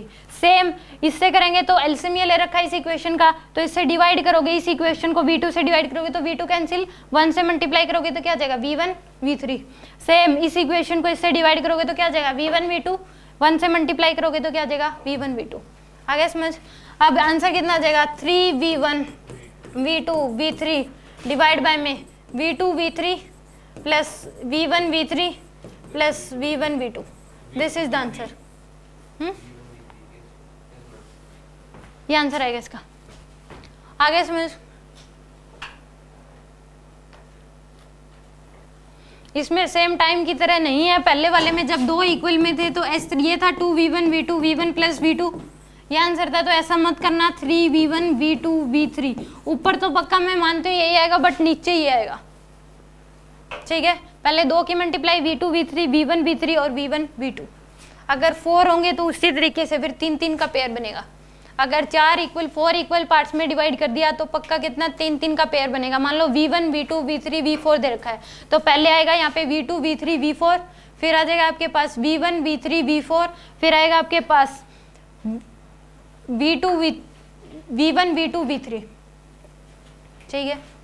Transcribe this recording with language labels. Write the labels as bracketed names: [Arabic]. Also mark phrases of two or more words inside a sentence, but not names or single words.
[Hindi] सेम इससे करेंगे तो एलसीएम ये ले रखा है इस इक्वेशन का, तो इससे डिवाइड करोगे, इस इक्वेशन को v2 से डिवाइड करोगे तो v2 कैंसिल, 1 से मल्टीप्लाई करोगे तो क्या आ जाएगा v1 v3। सेम इस इक्वेशन को इससे डिवाइड करोगे तो क्या आ जाएगा v1 v2, 1 से मल्टीप्लाई करोगे तो क्या आ जाएगा v1 v2। आ गया समझ? अब आंसर कितना आ जाएगा 3v1 v2 v3 [English] divide by [Hindi] में v2 v3 प्लस v1 v3 प्लस v1 v2, [English] this is the answer. [Hindi] ये आंसर आएगा इसका। आगे समझ? इसमें [English] same time [Hindi] की तरह नहीं है, पहले वाले में जब दो इक्वल में थे तो ये था 2v1 v2 v1 प्लस v2, ये आंसर था, तो ऐसा मत करना 3v1 v2 v3, ऊपर तो पक्का मैं मानती हूँ यही आएगा बट नीचे ये आएगा, ठीक है। पहले दो की मल्टीप्लाई v2 v3 v1 v3 और v1 v2, अगर 4 होंगे तो उसी तरीके से फिर 3 का पेयर बनेगा। अगर 4 [English] equal parts [Hindi] में डिवाइड कर दिया तो पक्का कितना 3 का पेयर बनेगा। मान लो v1 v2 v3 v4 दे रखा है तो पहले आएगा यहाँ पे v2 v3 v4, फिर आ जाएगा आपके पास v1 v3 v4, फिर आएगा आपके पास v1 v2 v3, ठीक है।